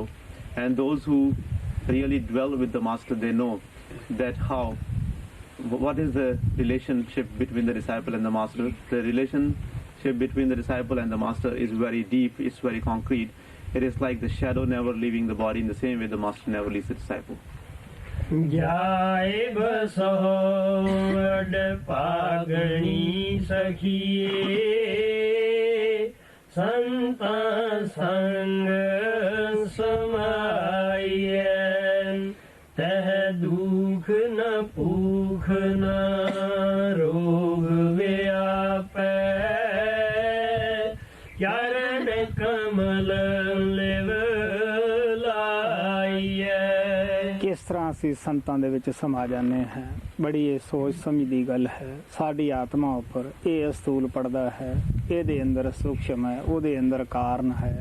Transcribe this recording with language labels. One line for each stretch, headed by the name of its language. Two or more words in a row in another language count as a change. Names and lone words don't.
English: And those who really dwell with the Master, they know that what is the relationship between the disciple and the Master. The relationship between the disciple and the Master is very deep, it's very concrete. It is like the shadow never leaving the body, in the same way the Master never leaves the disciple.
Punjabi: ਜੈ ਬਸੋਦ ਪਗਨੀ ਸਖੀਏ ਸੰਤ ਸੰਗ ਸਮਾਏਂ ਤਹ ਦੁਖ ਨਾ ਪੁਖ ਨਾ ਰੋਗ ਵਿਆਪੇ ਚਰਨ ਕਮਲ ਲਿਵ ਲਾਈਏ। ਕਿਸ ਤਰ੍ਹਾਂ ਅਸੀਂ ਸੰਤਾਂ ਦੇ ਵਿੱਚ ਸਮਾ ਜਾਂਦੇ ਹਾਂ, ਬੜੀ ਇਹ ਸੋਚ ਸਮਝ ਦੀ ਗੱਲ ਹੈ। ਸਾਡੀ ਆਤਮਾ ਉੱਪਰ ਇਹ ਅਸਤੂਲ ਪੜਦਾ ਹੈ, ਇਹਦੇ ਅੰਦਰ ਸੂਖਸ਼ਮ ਹੈ, ਉਹਦੇ ਅੰਦਰ ਕਾਰਨ ਹੈ।